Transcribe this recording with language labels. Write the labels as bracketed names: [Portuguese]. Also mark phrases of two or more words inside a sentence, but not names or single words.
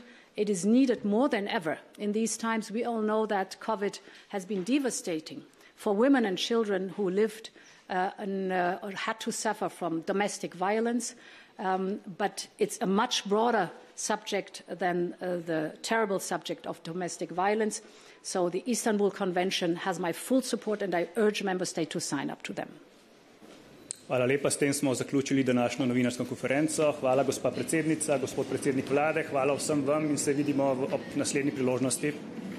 [English] It is needed more than ever. In these times, we all know that COVID has been devastating for women and children who lived or had to suffer from domestic violence. But it's a much broader subject than the terrible subject of domestic violence. So the Istanbul Convention has my full support, and I urge member states to sign up to them. [Slovenian] Hvala lepa, s tem smo zaključili današnjo novinarsko konferenco. Hvala gospa predsednica, gospod predsednik vlade, hvala vsem vam in se vidimo ob naslednji priložnosti.